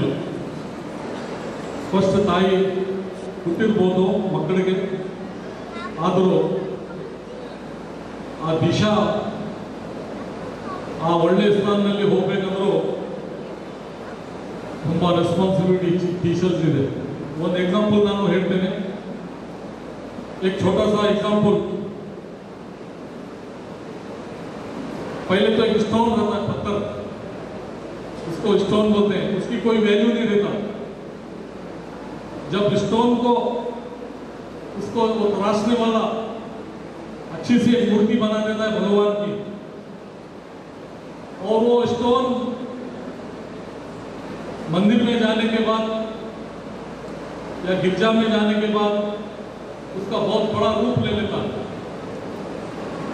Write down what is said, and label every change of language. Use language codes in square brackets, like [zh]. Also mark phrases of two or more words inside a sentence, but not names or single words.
[kn] ಫಸ್ಟ್ ತಾಯಿ ಹುಟ್ಟಿರ್ಬೋದು ಮಕ್ಕಳಿಗೆ, ಆದರೂ ಆ ದಿಶಾ ಆ ಒಳ್ಳೆಯ ಸ್ಥಾನದಲ್ಲಿ ಹೋಗ್ಬೇಕಂದ್ರೂ ತುಂಬ [en] responsibility teachers [kn] ಇದೆ. ಒಂದು एग्जांपल ನಾನು ಹೇಳ್ತೇನೆ. [hi] एक छोटा सा एग्जांपल, पहले तो एक स्टोन रहता है, पत्थर, उसको स्टोन बोलते हैं, उसकी कोई वैल्यू नहीं रहता. जब स्टोन को उसको तराशने वाला अच्छी सी एक मूर्ति बना देता है भगवान की, और वो स्टोन मंदिर में जाने के बाद या गिरजा में जाने के बाद उसका बहुत बड़ा रूप ले लेता है.